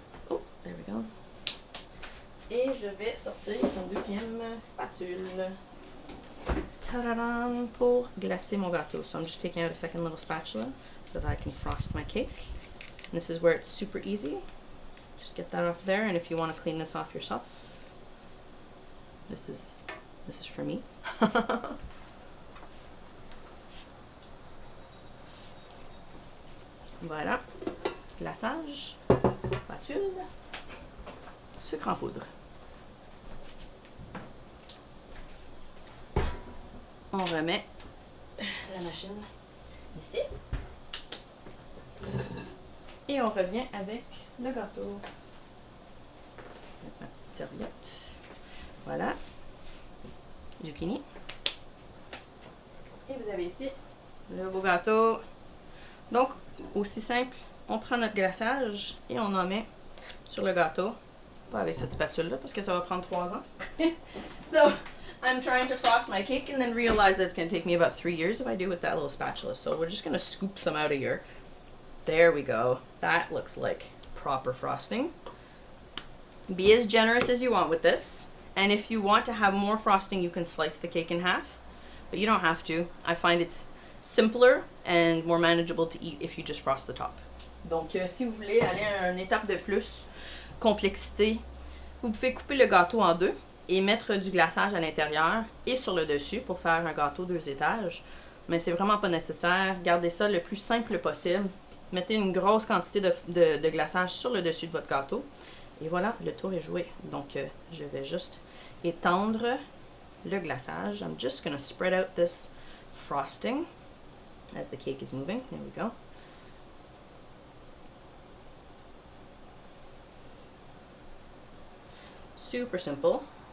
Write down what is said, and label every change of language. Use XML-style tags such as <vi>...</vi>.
<en>Oh, there we go.</en> <fr>Et je vais sortir une deuxième spatule. Ta-da-dam, pour glacer mon gâteau.</fr> <en>So I'm just taking out a second little spatula so that I can frost my cake. And this is where it's super easy. Just get that off there, and if you want to clean this off yourself, this is for me.</en> <fr>Voilà. Glaçage, spatule, sucre en poudre. On remet la machine ici. Et on revient avec le gâteau. Ma petite serviette. Voilà. Zucchini. Et vous avez ici le beau gâteau. Donc, aussi simple, on prend notre glaçage et on en met sur le gâteau. Pas avec cette spatule-là parce que ça va prendre 3 ans.</fr> <en>So, I'm trying to frost my cake and then realize that it's going to take me about 3 years if I do with that little spatula. So we're just going to scoop some out of here. There we go. That looks like proper frosting. Be as generous as you want with this. And if you want to have more frosting, you can slice the cake in half. But you don't have to. I find it's simpler and more manageable to eat if you just frost the top.</en> <fr>Donc, si vous voulez aller à une étape de plus, complexité, vous pouvez couper le gâteau en deux et mettre du glaçage à l'intérieur et sur le dessus pour faire un gâteau 2 étages. Mais c'est vraiment pas nécessaire. Gardez ça le plus simple possible. Mettez une grosse quantité de glaçage sur le dessus de votre gâteau. Et voilà, le tour est joué. Donc, je vais juste étendre le glaçage.</fr> <en>I'm just going to spread out this frosting as the cake is moving. There we go. Super simple.</en>